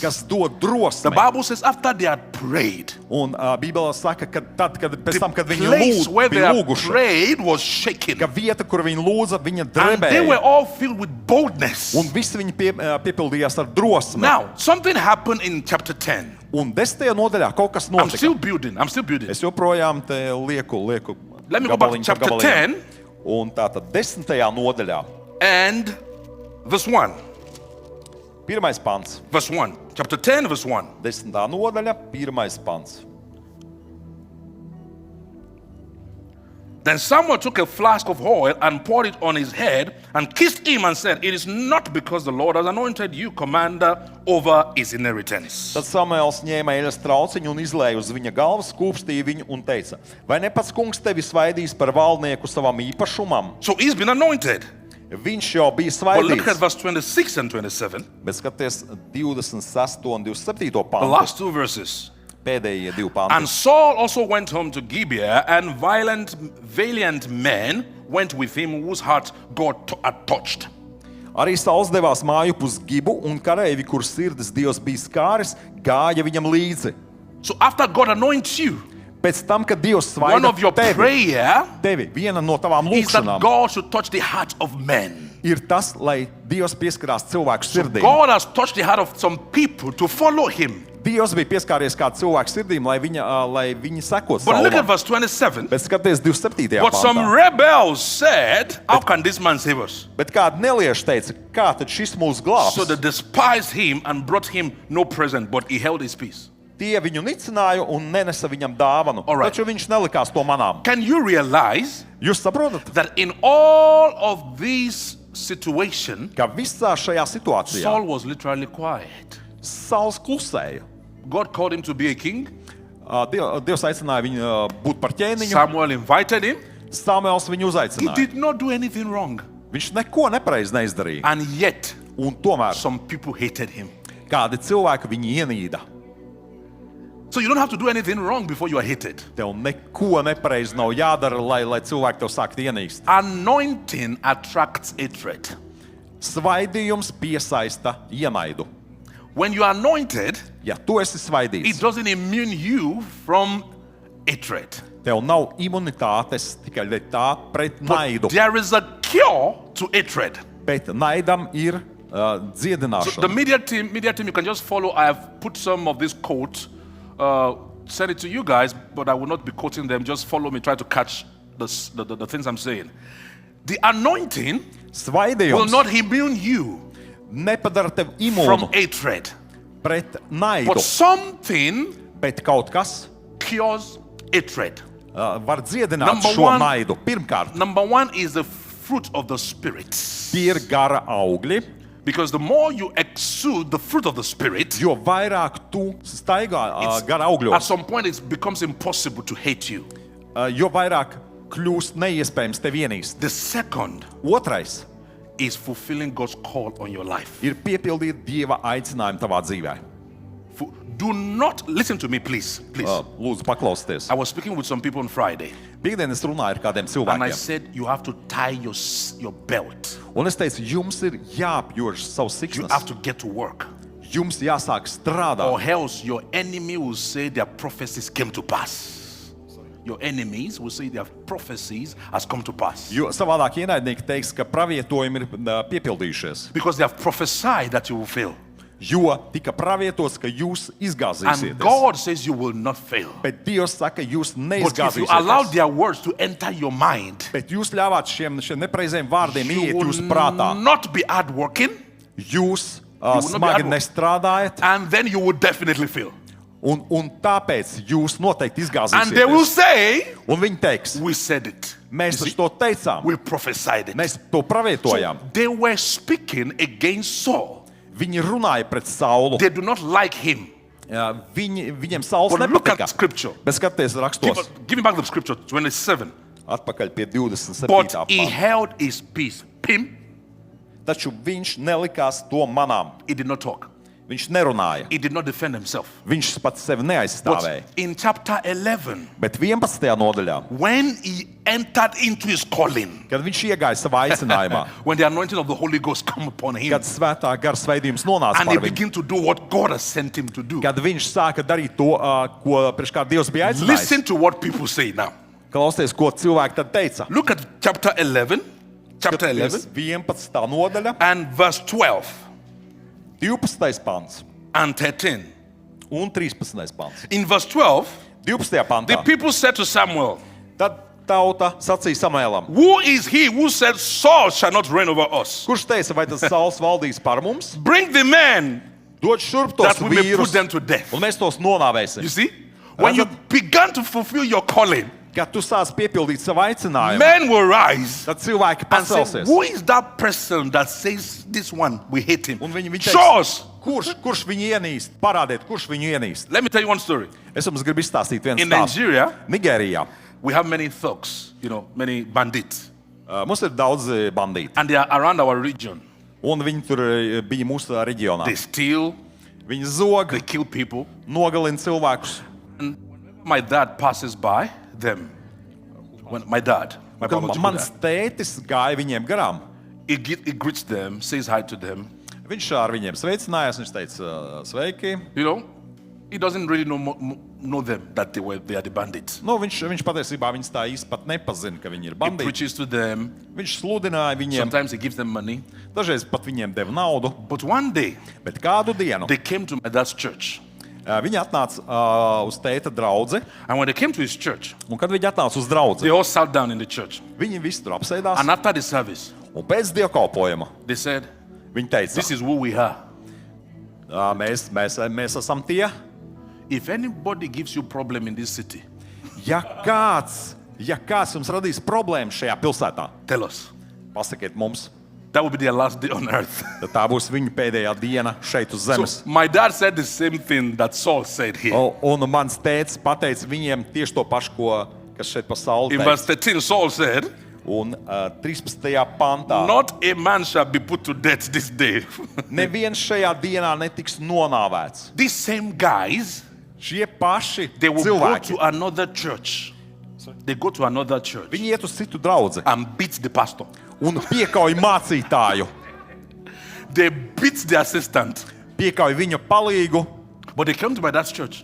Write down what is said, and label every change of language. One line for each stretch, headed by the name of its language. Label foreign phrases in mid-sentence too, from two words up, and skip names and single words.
Latvian: kas dod
English: The
Latvian: drosmi.
English: Bible says after they had prayed,
Latvian: Un Bībelē saka, ka pēc tam, kad
English: the
Latvian: viņi
English: place where they
Latvian: bija
English: had
Latvian: lūguši,
English: prayed was shaken.
Latvian: ka vieta, kur viņi lūdza, viņa
English: And they were
Latvian: drebēja.
English: all filled with boldness.
Latvian: Un visi viņi piepildījās ar drosmi.
English: Now, something happened in chapter 10.
Latvian: Un 10. nodaļā kaut kas
English: I'm
Latvian: notika.
English: still building.
Latvian: Es joprojām te lieku
English: Let me go back to
Latvian: gabaliņu pa
English: chapter
Latvian: gabaliņam.
English: 10
Latvian: Un tātad 10. nodaļā,
English: and verse 1.
Latvian: 1. pants.
English: Verse 1. Chapter 10, verse 1.
Latvian: 10. nodaļa, 1. pants.
English: Then Samuel took a flask of oil and poured it on his head and kissed him and said, it is not because the Lord has anointed you commander over his inheritance.
Latvian: Tad Samuels ņēma eļas trauciņu un izlēja uz viņa galvas, kūpstīja viņu un teica: vai ne pats kungs tevi svaidīs par valdnieku savam īpašumam?
English: So he's been anointed.
Latvian: Viņš jau bija
English: But look at
Latvian: svaidīts.
English: verse 26 and 27,
Latvian: Bet skaties 26. un 27.
English: the
Latvian: pantu,
English: last two verses.
Latvian: pēdējie 2
English: And
Latvian: panti.
English: Saul also went home to Gibeah, and valiant men went with him whose heart God had touched.
Latvian: Arī Sauls devās māju pus Gibu, un kareivi, kur sirdis Dievs bija skāris, gāja viņam līdzi.
English: So after God anoints you,
Latvian: Pēc tam, kad Dievs
English: one
Latvian: svaida
English: of your prayer
Latvian: viena no tavām
English: is that
Latvian: lūkšanām
English: God should touch the heart of men.
Latvian: ir tas, lai Dievs pieskarās cilvēku sirdīm.
English: God has touched the heart of some people to follow him.
Latvian: Dievs bija pieskāries kādu cilvēku sirdīm, lai viņi sekot
English: But look at
Latvian: Saulam.
English: verse 27.
Latvian: Bet skaties 27.
English: But some
Latvian: pantā.
English: rebels said, how can this man save us?
Latvian: Bet kādi nelieši teica, kā tad šis mūs glābs?
English: So they despised him and brought him no present, but he held his peace.
Latvian: Tie viņu nicināja un nenesa viņam dāvanu.
English: All right.
Latvian: Taču viņš nelikās to manām.
English: Can you realize
Latvian: Jūs saprotat?
English: that in all of these situation,
Latvian: ka visā šajā situācijā
English: Saul was literally quiet.
Latvian: Sauls klusēja.
English: God called him to be a king.
Latvian: Dievs aicināja viņu būt par ķēniņu.
English: Samuel invited him.
Latvian: Samuels viņu
English: He
Latvian: uzaicināja.
English: did not do anything wrong.
Latvian: Viņš neko nepareizi neizdarīja.
English: And yet,
Latvian: Un tomēr
English: some people hated him.
Latvian: kādi cilvēki viņu ienīda.
English: So you don't have to do anything wrong before you are hated.
Latvian: Tev neko nepareizi nav jādara, lai cilvēki tev sāktu ienīst.
English: Anointing attracts hatred.
Latvian: Svaidījums piesaista ienaidu.
English: When you are anointed,
Latvian: Ja tu esi
English: it
Latvian: svaidīts,
English: doesn't immune you from hatred.
Latvian: tev nav imunitātes tikai tā pret naidu,
English: But there is a cure to hatred.
Latvian: bet naidam ir
English: So the
Latvian: dziedināšana.
English: media team, you can just follow. I have put some of this quote, send it to you guys, but I will not be quoting them. Just follow me, try to catch the things I'm saying. The anointing will
Latvian: Svaidījums
English: not immune you
Latvian: nepadara tev
English: from
Latvian: imūnu
English: hatred,
Latvian: pret
English: but
Latvian: naidu,
English: something
Latvian: bet kaut kas
English: cures hatred.
Latvian: var dziedināt
English: Number
Latvian: šo
English: one-
Latvian: naidu. Pirmkārt,
English: Number one is the fruit of the Spirit.
Latvian: tie ir gara augļi,
English: Because the more you exude the fruit of the Spirit,
Latvian: jo vairāk tu staigā
English: it's-
Latvian: gara
English: at
Latvian: augļos,
English: some point it becomes impossible to hate you.
Latvian: jo vairāk kļūst neiespējams tevi ienīst.
English: The second
Latvian: Otrais
English: is fulfilling God's call on your life.
Latvian: ir piepildīt Dieva aicinājumu tavā dzīvē.
English: Do not listen to me, please. Please.
Latvian: Lūdzu, paklausieties.
English: I was speaking with some people on Friday,
Latvian: Piektdien es runāju ar kādiem
English: and I
Latvian: cilvēkiem.
English: said you have to tie your belt.
Latvian: Un es teicu, jums ir jāapjož savs
English: You have
Latvian: siksnas.
English: to get to work,
Latvian: Jums jāsāk strādāt.
English: or else your enemy will say their prophecies came to pass. Your enemies will say their prophecies has come to pass
Latvian: Jo savādāk ienaidnieki teiks, ka pravietojumi ir piepildījušies.
English: because they have prophesied that you will fail,
Latvian: Jo tika pravietots, ka jūs
English: and
Latvian: izgāzīsieties.
English: God says you will not fail.
Latvian: Bet Dievs saka, jūs
English: But if you allow
Latvian: neizgāzīsieties.
English: their words to enter your mind,
Latvian: Bet jūs ļāvāt šiem nepareiziem vārdiem
English: you
Latvian: iet jūsu
English: will
Latvian: prātā.
English: not be hardworking,
Latvian: Jūs
English: will not be
Latvian: smagi
English: hard-
Latvian: nestrādājat,
English: and then you will definitely fail.
Latvian: un tāpēc jūs noteikti
English: And they will
Latvian: izgāzīsieties.
English: say,
Latvian: Un viņi teiks,
English: we said it.
Latvian: mēs
English: You see,
Latvian: taču to teicām,
English: we prophesied it.
Latvian: mēs to pravietojām.
English: So they were speaking against Saul.
Latvian: Viņi runāja pret Saulu.
English: They do not like him.
Latvian: Viņiem Sauls
English: But look
Latvian: nepatika.
English: at scripture.
Latvian: Bet skaties rakstos,
English: Give me back the scripture, 27.
Latvian: atpakaļ pie 27.
English: But he
Latvian: panta.
English: held his peace. Him,
Latvian: Taču viņš nelikās to manām.
English: he did not talk.
Latvian: Viņš nerunāja.
English: He did not defend himself.
Latvian: Viņš pats sevi
English: But
Latvian: neaizstāvēja.
English: in chapter 11,
Latvian: Bet 11. nodaļā,
English: when he entered into his calling,
Latvian: kad viņš iegāja savā aicinājumā,
English: when the anointing of the Holy Ghost come upon him,
Latvian: kad svētā gara svaidījums nonāca
English: and he
Latvian: par viņu,
English: began to do what God has sent him to do.
Latvian: kad viņš sāka darīt to, ko priekš kā Dievs bija
English: Listen
Latvian: aicinājis.
English: to what people say now.
Latvian: Klausieties, ko cilvēki tad teica.
English: Look at chapter 11, chapter 11,
Latvian: 11. nodaļa,
English: and verse 12
Latvian: 12. pants
English: and 13.
Latvian: un 13. pants.
English: In verse 12,
Latvian: 12.
English: the
Latvian: pantā.
English: people said to Samuel,
Latvian: Tad tauta sacīja Samēlam,
English: who is he who said Saul shall not reign over us?
Latvian: kurš teica, vai tas Sauls valdīs par mums?
English: Bring the men
Latvian: Dod šurp tos
English: that we may put
Latvian: vīrus,
English: them to death.
Latvian: un mēs tos nonāvēsim.
English: You see? When you began to fulfill your calling,
Latvian: Kad tu sāc piepildīt savu aicinājumu,
English: men will rise
Latvian: tad cilvēki
English: and say,
Latvian: pacelsies.
English: who is that person that says this one, we hate him?
Latvian: Un viņi
English: Show
Latvian: teiks,
English: us.
Latvian: kurš viņu ienīst? Parādiet, kurš viņu ienīst.
English: Let me tell you one story.
Latvian: Es jums gribu izstāstīt vienu
English: In
Latvian: stāstu.
English: Nigeria,
Latvian: Nigērijā
English: we have many thugs, many bandits,
Latvian: mums ir daudz bandīti,
English: and they are around our region.
Latvian: un viņi tur bija mūsu reģionā.
English: They steal,
Latvian: Viņi zog,
English: they kill people.
Latvian: nogalina cilvēkus.
English: My dad passes by them. When my
Latvian: Kad
English: biological
Latvian: mans
English: dad,
Latvian: tētis gāja viņiem garām,
English: he greets them, says hi to them.
Latvian: viņš ar viņiem sveicinājās, viņš teica, sveiki.
English: He doesn't really know them, that they are the bandits.
Latvian: Viņš patiesībā viņus tā īsti pat nepazina, ka viņi ir
English: He
Latvian: bandīti.
English: preaches to them.
Latvian: Viņš sludināja viņiem,
English: Sometimes he gives them money.
Latvian: dažreiz pat viņiem deva naudu,
English: But one day,
Latvian: bet kādu dienu
English: they came to my dad's church.
Latvian: viņi atnāca uz tēta draudzi,
English: And when they came to his church,
Latvian: un kad viņi atnāca uz draudzi,
English: they all sat down in the church.
Latvian: viņi visi tur apsēdās,
English: And after the service,
Latvian: un pēc dievkalpojuma
English: they said,
Latvian: viņi teica,
English: this is who we are.
Latvian: mēs esam tie,
English: If anybody gives you problem in this city,
Latvian: ja kāds jums radīs problēmas šajā pilsētā,
English: tell us.
Latvian: pasakiet mums.
English: that will be their last day on earth.
Latvian: Tad tā būs viņa pēdējā diena šeit uz zemes.
English: So my dad said the same thing that Saul said here.
Latvian: Un mans tēvs pateica viņiem tieši to pašu, kas šeit pa Saulu
English: In verse 13, Saul said,
Latvian: Un 13. pantā.
English: not a man shall be put to death this day.
Latvian: Neviens šajā dienā netiks nonāvēts.
English: These same guys,
Latvian: Šie paši
English: they will go
Latvian: cilvēki,
English: to another church. They go to another church
Latvian: viņi iet uz citu draudzi
English: and beat the pastor.
Latvian: un piekauj mācītāju,
English: They beat the assistant.
Latvian: piekauj viņa palīgu,
English: But they came to my dad's church.